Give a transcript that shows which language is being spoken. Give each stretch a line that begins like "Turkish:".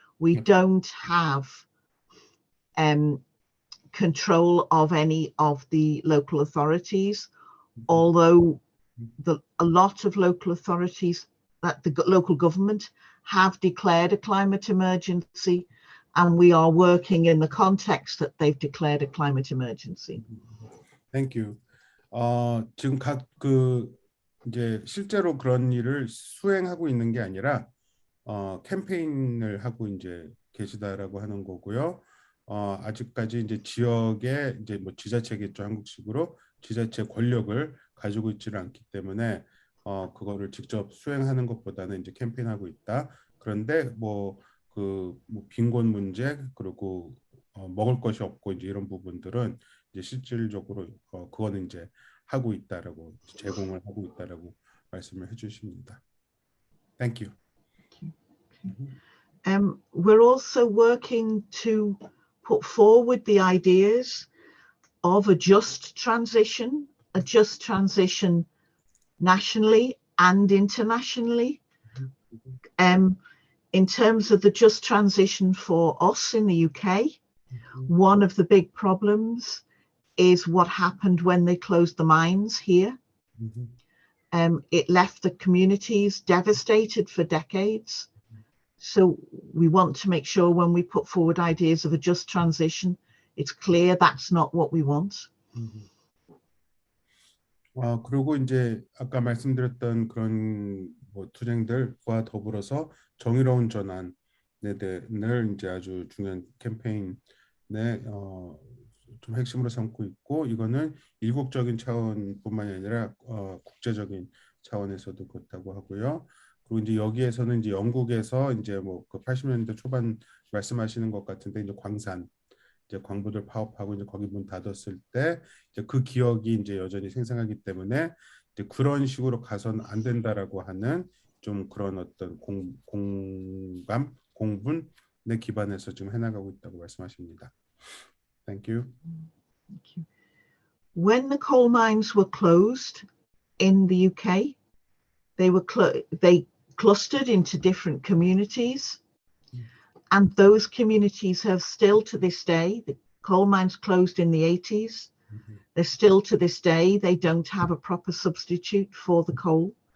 English: We don't have control of any of the local authorities, although a lot of local authorities, that the local government have declared a climate emergency, and we are working in the context that they've declared a climate emergency. Thank you.
Korean: 지금 이제 실제로 그런 일을 수행하고 있는 게 아니라 캠페인을 하고 이제 계시다라고 하는 거고요. 아직까지 이제 지역에 이제 뭐 지자체겠죠, 한국식으로 지자체 권력을 가지고 있지는 않기 때문에 그거를 직접 수행하는 것보다는 이제 캠페인하고 있다. 그런데 뭐 빈곤 문제 그리고 먹을 것이 없고 이제 이런 부분들은 이제 실질적으로 그거는 이제 하고 있다라고 제공을 하고 있다라고 말씀을 해주십니다.
English: Thank you. We're also working to put forward the ideas of a just transition nationally and internationally. In terms of the just transition for us in the UK, one of the big problems is what happened when they closed the mines here. It left the communities devastated for decades. So we want to make sure when we put forward ideas of a just transition, it's clear that's not what we want.
Korean: 그리고 이제 아까 말씀드렸던 그런 뭐 투쟁들과 더불어서 정의로운 전환을 이제 아주 중요한 캠페인에 좀 핵심으로 삼고 있고, 이거는 일국적인 차원뿐만이 아니라 국제적인 차원에서도 그렇다고 하고요. 그리고 이제 여기에서는 이제 영국에서 이제 뭐 그 80년대 초반 말씀하시는 것 같은데 이제 광산 이제 광부들 파업하고 이제 거기 문 닫았을 때 이제 그 기억이 이제 여전히 생생하기 때문에 이제 그런 식으로 가서는 안 된다라고 하는 좀 그런 어떤 공감, 공분에 기반해서 지금 해나가고 있다고 말씀하십니다.
English: Thank you. Thank you. When the coal mines were closed in the UK, they clustered into different communities, and those communities have still to this day, the coal mines closed in the 80s, they're still to this day, they don't have a proper substitute for the coal.